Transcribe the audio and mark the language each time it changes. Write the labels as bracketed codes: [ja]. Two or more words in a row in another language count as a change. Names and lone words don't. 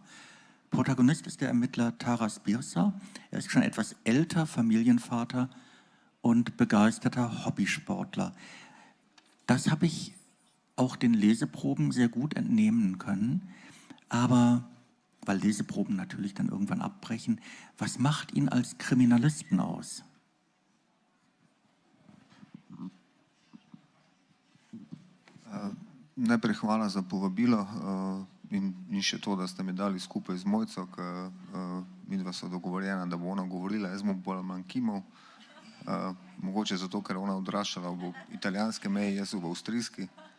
[de] Protagonist ist der Ermittler Taras Birsa. Er ist schon etwas älter, Familienvater und begeisterter Hobbysportler. Das habe ich auch den Leseproben sehr gut entnehmen können. Aber, weil Leseproben natürlich dann irgendwann abbrechen, was macht ihn als Kriminalisten aus? [sl] Najprej hvala za povabilo in še to, da ste mi dali skupaj z Mojco, midva sva dogovorjena, da bo ona govorila, jaz bom bolj manj kimal. Mogoče zato, ker ona odraščala v italijanske meji, jaz v avstrijski.